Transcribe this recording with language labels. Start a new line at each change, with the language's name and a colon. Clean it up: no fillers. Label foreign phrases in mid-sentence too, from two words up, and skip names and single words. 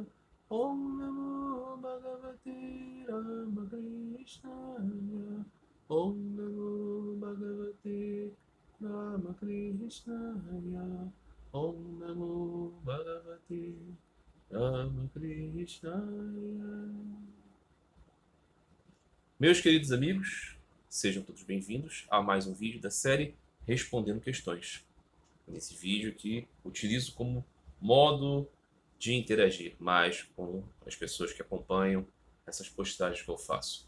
Sanskrit: Om Namo Bhagavate Ramakrishnaya. Om Namo Bhagavate Ramakrishnaya. Om Namo Bhagavate Ramakrishnaya.
Portuguese: Meus queridos amigos, sejam todos bem-vindos a mais um vídeo da série Respondendo Questões. Nesse vídeo aqui, utilizo como modo de interagir mais com as pessoas que acompanham essas postagens que eu faço.